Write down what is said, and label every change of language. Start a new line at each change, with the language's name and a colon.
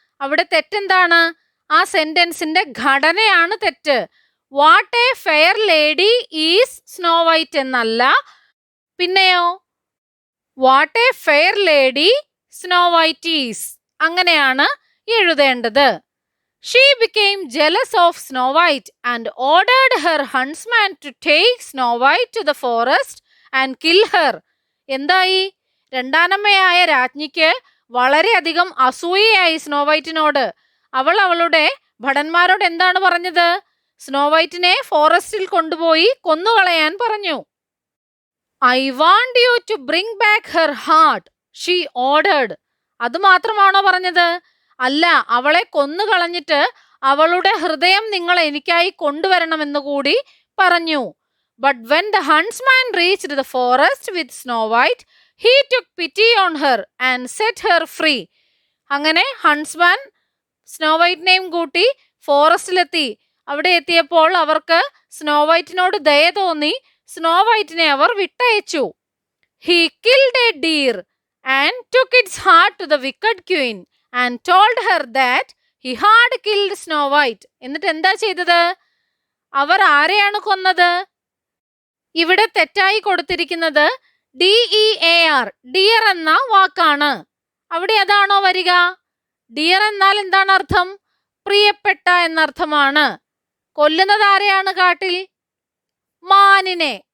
Malayalam: അവിടെ തെറ്റെന്താണ്? ആ സെന്റൻസിന്റെ ഘടനയാണ് തെറ്റ്.
English: what a fair lady is Snow White
Malayalam: എന്നല്ല, പിന്നെയോ
English: what a fair lady Snow White is,
Malayalam: അങ്ങനെയാണ് എഴുതേണ്ടത്.
English: She became jealous of Snow White and ordered her huntsman to take Snow White to the forest and kill her.
Malayalam: എന്തായി? രണ്ടാനമ്മയായ രാജ്ഞിക്ക് വളരെയധികം അസൂയയായി snow വൈറ്റിനോട്. അവൾ അവളുടെ ഭടന്മാരോട് എന്താണ് പറഞ്ഞത്? സ്നോ വൈറ്റിനെ ഫോറസ്റ്റിൽ കൊണ്ടുപോയി കൊന്നുകളയാൻ പറഞ്ഞു.
English: I want you to bring back her heart, she ordered.
Malayalam: അത് മാത്രമാണോ പറഞ്ഞത്? അല്ല, അവളെ കൊന്നുകളഞ്ഞിട്ട് അവളുടെ ഹൃദയം നിങ്ങൾ എനിക്കായി കൊണ്ടുവരണമെന്ന് കൂടി പറഞ്ഞു.
English: But when the huntsman reached the forest with Snow White, he took pity on her and set her free.
Malayalam: അങ്ങനെ ഹൺസ്മാൻ സ്നോ വൈറ്റിനെയും കൂട്ടി ഫോറസ്റ്റിലെത്തി. അവിടെ എത്തിയപ്പോൾ അവർക്ക് സ്നോ വൈറ്റിനോട് ദയ തോന്നി. സ്നോ വൈറ്റിനെ അവർ വിട്ടയച്ചു.
English: He killed a deer and took its heart to the wicked queen and told her that he had killed Snow White.
Malayalam: എന്നിട്ട് എന്താ ചെയ്തത്? അവർ ആരെയാണ് കൊന്നത്? ഇവിടെ തെറ്റായി കൊടുത്തിരിക്കുന്നത് DEAR, ഡിയർ എന്ന വാക്കാണ്. അവിടെ അതാണോ വരിക? ഡിയർ എന്നാൽ എന്താണ് അർത്ഥം? പ്രിയപ്പെട്ട എന്നർത്ഥമാണ്. കൊല്ലുന്നത് ആരെയാണ് കാട്ടിൽ? മാനിനെ.